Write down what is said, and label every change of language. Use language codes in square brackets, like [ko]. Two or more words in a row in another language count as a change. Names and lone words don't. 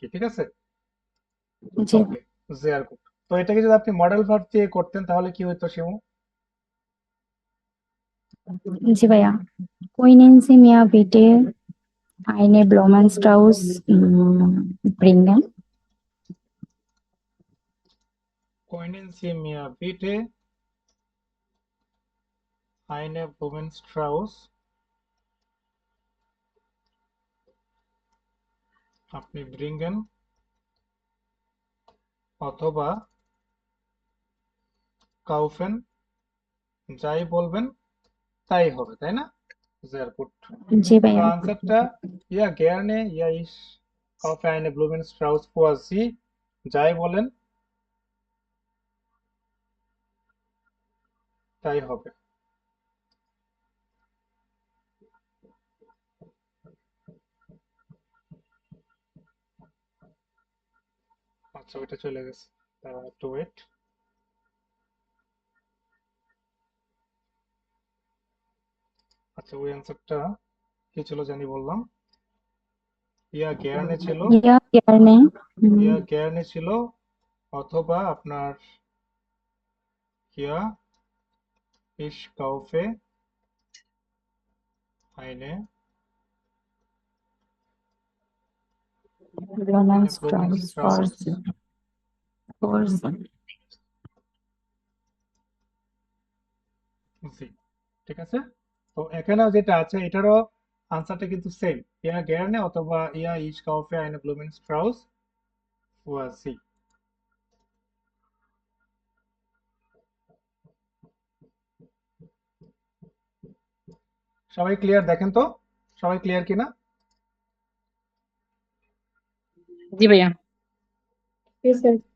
[bn] ঠিক আছে, জি ওকে, [de] sehr gut. [bn] তো এটাকে যদি আপনি মডেল ভার্ব দিয়ে করতেন তাহলে কি হতো শিমু? জি ভাইয়া। [de] Können Sie mir bitte eine Blumenstrauß bringen? Können Sie mir bitte eine Blumenstrauß, [bn] আপনি bringen, অথবা kaufen, যাই বলবেন তাই হবে, তাই না? [de] sehr gut. [bn] জি তো ভাইয়া। [de] আনসারটা ja gerne, ja ich kaufe eine Blumenstrauß für Sie, [bn] যাই বলেন তাই হবে। আচ্ছা, ওইটা চলে গেছে, একটু ওয়েট। আচ্ছা, ওই অ্যান্সারটা কি ছিল জানি বললাম, [de] ja gerne [bn] ছিল, [de] Ja, gerne. ja gerne [bn] ছিল, অথবা আপনার [de] ja ich kaufe eine Blumenstrauß for Blumenstrauß, Sie. [bn] জি। ঠিক আছে, তো এখানেও যেটা আছে এটারও আনসারটা কিন্তু সেম, [de] ja gerne [bn] অথবা [de] ja ich kaufe eine Blumenstrauß für Sie. [bn] সবাই ক্লিয়ার? দেখেন তো সবাই ক্লিয়ার কিনা? জি ভাইয়া। [en] Yes, sir.